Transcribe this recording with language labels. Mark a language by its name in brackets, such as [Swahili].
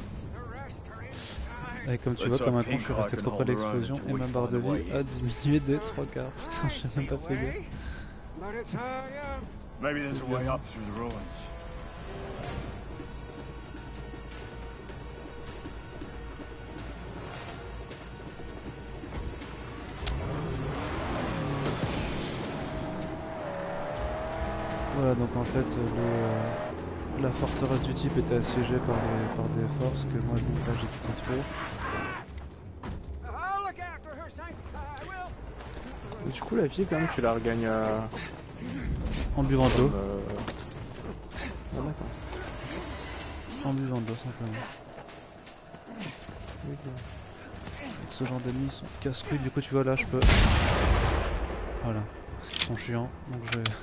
[English] The rest are inside. [French] Et comme tu vois comme un con je suis resté trop près de l'explosion et ma barre de vie a diminué de 3 quarts. Putain j'ai même pas fait gaffe. [English] But it's Maybe there's a way up through the ruins. [French] Voilà donc en fait la forteresse du type était assiégée par des forces que moi donc là j'ai tout détruit. [English] I'll look after her, Saint. I will. [French] Et du coup la vie quand même tu la regagnes En buvant de l'eau. Ah d'accord. En buvant de l'eau simplement. Ok. Ce genre d'ennemis ils sont casse-couilles, du coup tu vois là je peux... Voilà, parce qu'ils sont chiants, donc je...